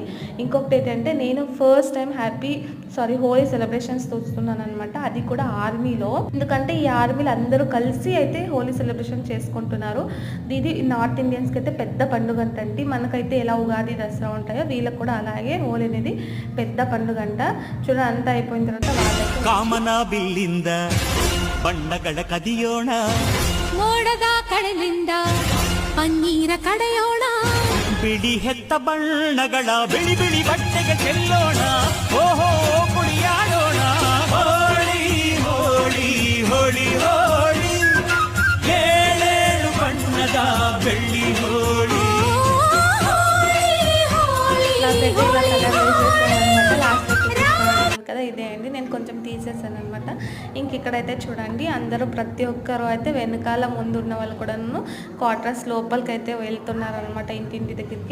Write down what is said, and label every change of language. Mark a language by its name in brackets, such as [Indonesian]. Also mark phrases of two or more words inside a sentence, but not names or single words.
[Telugu] ఇంకొకటి ఏంటంటే, నేను [English] first time Holi celebrations [Telugu] చూస్తున్నాను అనమాట. అది కూడా ఆర్మీలో. ఎందుకంటే ఈ ఆర్మీలు అందరూ కలిసి అయితే హోలీ సెలబ్రేషన్ చేసుకుంటున్నారు. ఇది [English] North Indians [Telugu] అయితే పెద్ద పండుగ అంటండి. మనకైతే ఎలా ఉగాది, దసరా ఉంటాయో వీళ్ళకి కూడా అలాగే హోలీ అనేది పెద్ద పండుగ అంట. చూడండి, అంతా అయిపోయిన తర్వాత [Kannada] ಕಾಮನ ಬಿಲ್ಲಿಂದ ಬಣ್ಣಗಳ ಕದಿಯೋಣ, ಮೋಡದ ಕಡಲಿಂದ ಪನ್ನೀರ ಕಡೆಯೋಣ, ಬಿಳಿ ಹೆತ್ತ ಬಣ್ಣಗಳ ಬಿಳಿ ಬಿಳಿ ಬಟ್ಟೆಗೆ ಚೆಲ್ಲೋಣ, ಓಹೋ ಕುಣಿಯಾಡೋಣ. ಹೋಳಿ ಹೋಳಿ ಹೋಳಿ ಹೋಳಿ, ಏಳೇಳು ಬಣ್ಣದ ಬೆಳ್ಳಿ ಹೋಳಿ. [Telugu] కదా ఇదే అండి, నేను కొంచెం తీసేసాను అనమాట. ఇంక ఇక్కడైతే చూడండి, అందరూ ప్రతి ఒక్కరు అయితే వెనకాల ముందు ఉన్న వాళ్ళు కూడాను క్వార్టర్స్ లోపలికి అయితే వెళ్తున్నారనమాట, ఇంటింటి దగ్గరికి.